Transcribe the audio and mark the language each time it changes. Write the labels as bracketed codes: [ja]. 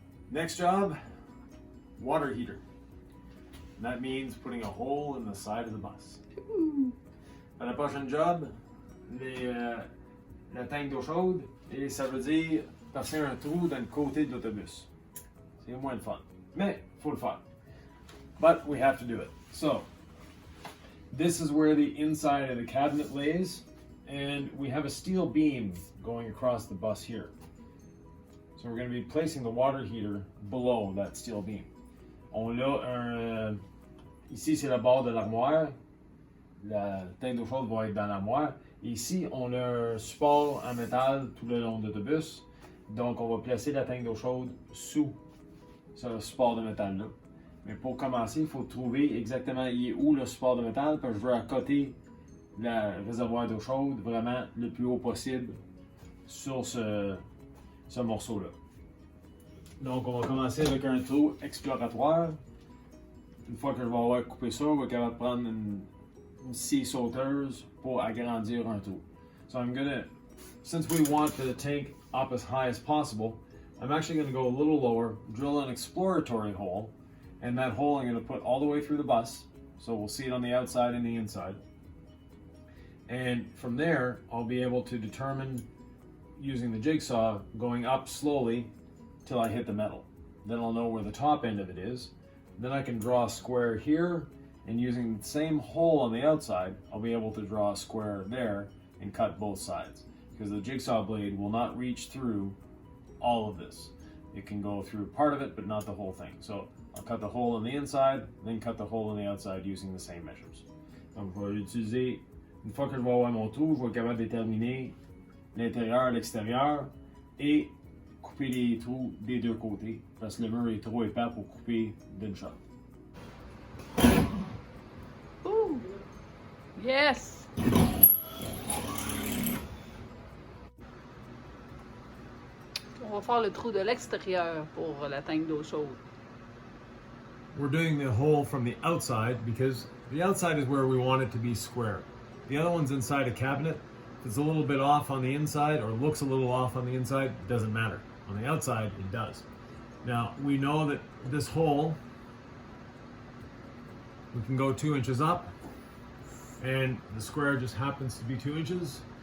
[en] Next job, water heater. And that means putting a hole in the side of the bus. [fr] À la prochaine job, la tank d'eau chaude, et ça veut dire passer un trou dans le côté de l'autobus. C'est moins de fun, mais faut le faire. [en] But we have to do it. So, this is where the inside of the cabinet lays, and we have a steel beam going across the bus here. So we're going to be placing the water heater below that steel beam. [fr] On a ici c'est la barre de l'armoire. La tank d'eau chaude va être dans l'armoire. Ici, on a un support en métal tout le long de l'autobus. Donc, on va placer la tank d'eau chaude sous ce support de métal-là. Mais pour commencer, il faut trouver exactement où le support de métal, parce que je veux accoter le réservoir d'eau chaude vraiment le plus haut possible sur ce morceau-là. Donc, on va commencer avec un trou exploratoire. Une fois que je vais avoir coupé ça, on va être capable de prendre une scie sauteuse pour agrandir un trou. [en] So I'm gonna, since we want the tank up as high as possible, I'm actually gonna go a little lower, drill an exploratory hole, and that hole I'm gonna put all the way through the bus. So we'll see it on the outside and the inside. And from there, I'll be able to determine, using the jigsaw, going up slowly till I hit the metal. Then I'll know where the top end of it is. Then I can draw a square here, and using the same hole on the outside, I'll be able to draw a square there and cut both sides. Because the jigsaw blade will not reach through all of this. It can go through part of it, but not the whole thing. So I'll cut the hole on the inside, then cut the hole on the outside using the same measures. [fr] Donc je vais l'utiliser, une fois que je vais avoir mon trou, je vais être capable de déterminer l'intérieur, l'extérieur et couper les trous des deux côtés parce que le mur est trop épais pour couper d'une shot. Ooh. Yes! On va faire le trou de l'extérieur pour la tank d'eau chaude. [en] We're doing the hole from the outside because the outside is where we want it to be square. The other one's inside a cabinet. If it's a little bit off on the inside or looks a little off on the inside, it doesn't matter. On the outside, it does. Now, we know that this hole, we can go 2 inches up, and the square just happens to be 2 inches.